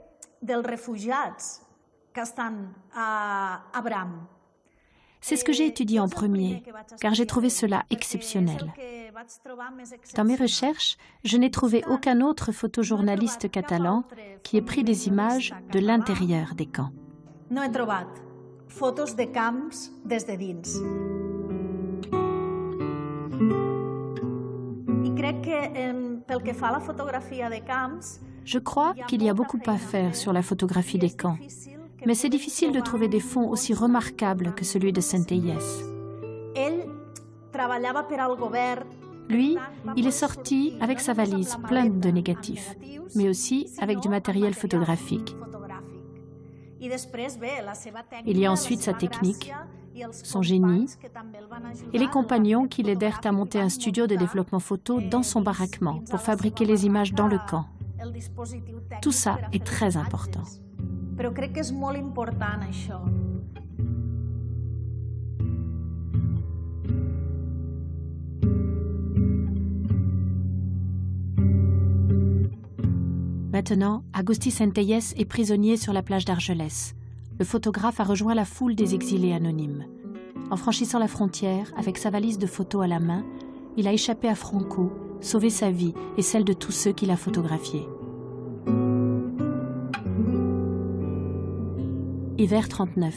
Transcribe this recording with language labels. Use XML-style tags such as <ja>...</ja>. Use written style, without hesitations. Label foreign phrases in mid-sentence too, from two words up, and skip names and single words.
<fr>C'est ce que j'ai étudié en premier, car j'ai trouvé cela exceptionnel. Dans mes recherches, je n'ai trouvé aucun autre photojournaliste catalan qui ait pris des images de l'intérieur des camps.</fr> <ca>Fotos de camps des de dins.</ca> <fr>Je crois qu'il y a beaucoup à faire sur la photographie des camps, mais c'est difficile de trouver des fonds aussi remarquables que celui de Centelles.</fr> <ca>treballava per al govern.</ca> <fr>Lui, il est sorti avec sa valise pleine de négatifs, mais aussi avec du matériel photographique. Il y a ensuite sa technique, son génie et les compagnons qui l'aidèrent à monter un studio de développement photo dans son baraquement pour fabriquer les images dans le camp. Tout ça est très important.</fr> <ca>Però crec que és molt important això.</ca> <fr>Maintenant, Agustí Centelles est prisonnier sur la plage d'Argelès. Le photographe a rejoint la foule des exilés anonymes. En franchissant la frontière, avec sa valise de photos à la main, il a échappé à Franco, sauvé sa vie et celle de tous ceux qu'il a photographiés. Hiver 39.</fr>